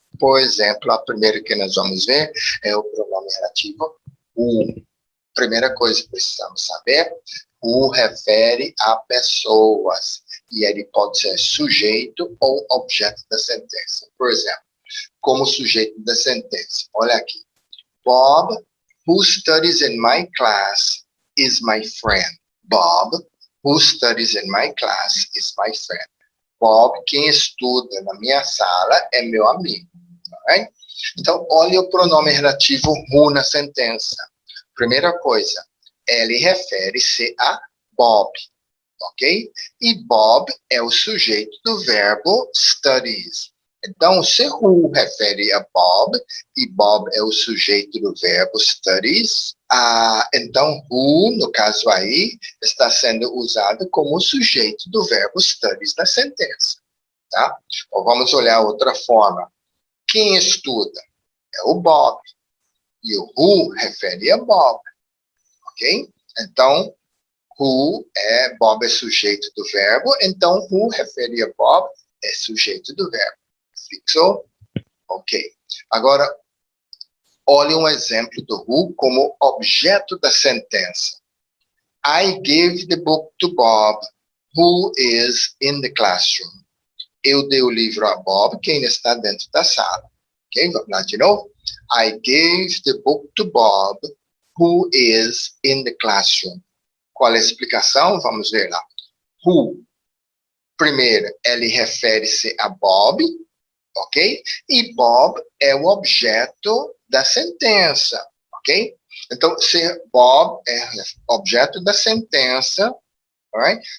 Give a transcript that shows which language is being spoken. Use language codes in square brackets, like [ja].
[pt] Por exemplo, a primeira que nós vamos ver é o pronome relativo o. Primeira coisa que precisamos saber, o refere a pessoas, e ele pode ser sujeito ou objeto da sentença. Por exemplo, como sujeito da sentença, olha aqui. [en] Bob, who studies in my class, is my friend. Bob, who studies in my class, is my friend. [pt] Bob, quem estuda na minha sala, é meu amigo. [en] Right? [pt] Então, olha o pronome relativo who na sentença. Primeira coisa, ele refere-se a Bob, ok? E Bob é o sujeito do verbo studies. Então, se who refere a Bob, e Bob é o sujeito do verbo studies, então who, no caso aí, está sendo usado como sujeito do verbo studies na sentença, tá? Ou vamos olhar outra forma. Quem estuda? É o Bob. E o who refere a Bob. Ok? Então, Bob é sujeito do verbo, então who refere a Bob é sujeito do verbo. Fixou? Ok. Agora, olhe um exemplo do who como objeto da sentença. [en] I gave the book to Bob, who is in the classroom. [pt] Eu dei o livro a Bob, quem está dentro da sala. Ok? Vamos lá de novo. [en] I gave the book to Bob, who is in the classroom. [pt] Qual é a explicação? Vamos ver lá. Who, primeiro, ele refere-se a Bob, ok? E Bob é o objeto da sentença, ok? Então, se Bob é objeto da sentença, right?